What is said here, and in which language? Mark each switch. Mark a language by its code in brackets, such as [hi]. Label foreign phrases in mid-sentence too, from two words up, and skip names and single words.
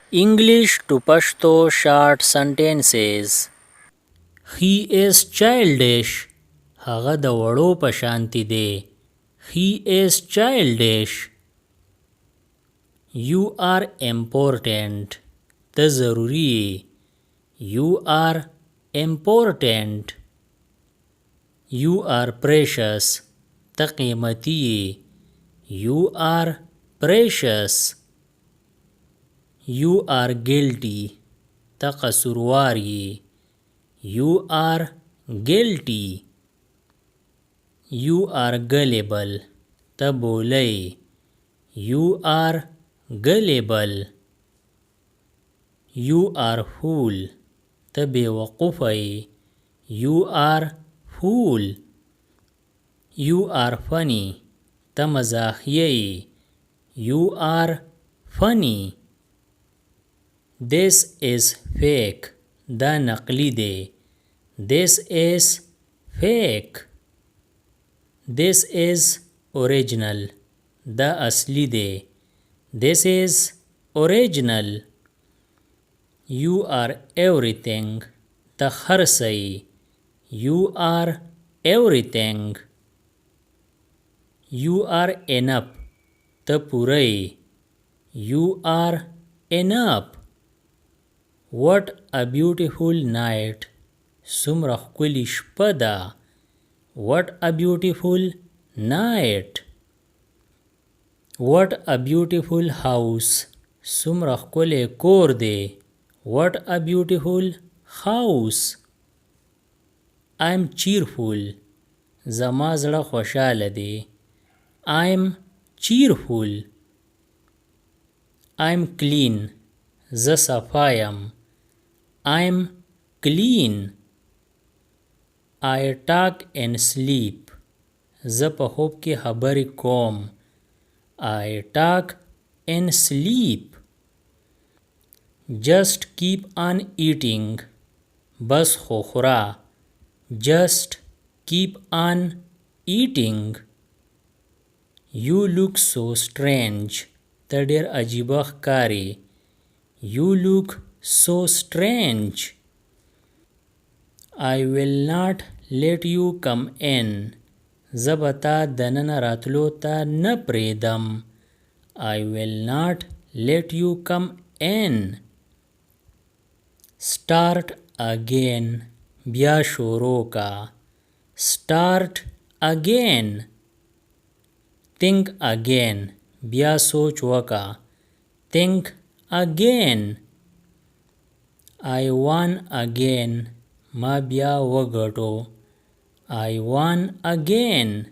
[en] English to Pashto short sentences. He is childish. [ps] هغه د وړو په شانتی دی. [en] He is childish. You are important. [ps] ته ضروری یې. [en] You are important. You are precious. [ps] ته قیمتی یې. [en] You are precious. You are guilty. [ps] ته قصوروار یې. [en] You are guilty. You are gullible. [ps] ته بولی. [en] You are gullible. You are fool. [ps] ته بیوقوفه یې. [en] You are fool. You are funny. [ps] ته مزاحیه یې. [en] You are funny. This is fake. [ps] دا نقلی دی. [en] This is fake. This is original. [ps] دا اصلی دی. [en] This is original. You are everything. [ps] ته هر څه یې. [en] You are everything. You are enough. [ps] ته پوره یې. [en] You are enough. What a beautiful night. [ps] څومره ښکلې شپه ده. [en] What a beautiful night. What a beautiful house. [ps] څومره ښکلی کور دی. [en] What a beautiful house. I'm cheerful. [ps] زما زړه خوشحاله دی. [en] I'm cheerful. I'm clean. [ps] زه صفا یم. [en] I'm clean. I talk and sleep. [ps] زه په خوب کې خبرې کوم. [en] I talk and sleep. Just keep on eating. [ps] بس خو خوره. [en] Just keep on eating. You look so strange. [ps] ته ډېر عجیبه ښکارې. [en] You look so strange. I will not let you come in. [ps] زه به تا دننه راتلو ته نه پرېږدم. [en] I will not let you come in. Start again. [ps] بیا شروع کا. [en] Start again. Think again. [ps] بیا سوچ وکا. [en] Think again. I won again. [ps] ما بیا وګټو. [en] I won again.